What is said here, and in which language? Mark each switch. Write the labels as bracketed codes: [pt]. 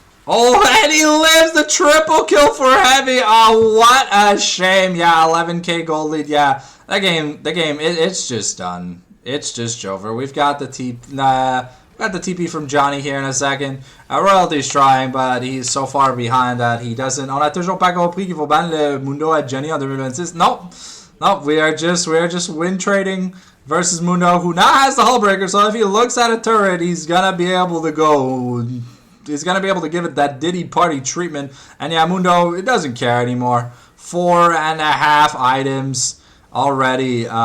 [en] Oh, and he lives the triple kill for Heavy. Oh, what a shame. Yeah, 11k gold lead. Yeah, that game, it's just done. It's just over. We've got the TP from Johnny here in a second. Royalty's trying, but he's so far behind that he doesn't. [fr] On a toujours pas compris qu'il faut ban le Mundo à Johnny en 2026. [en] Nope. We are just win trading versus Mundo, who now has the Hullbreaker. So if he looks at a turret, he's gonna be able to go. He's gonna be able to give it that Diddy party treatment. And yeah, Mundo, it doesn't care anymore. 4.5 items already.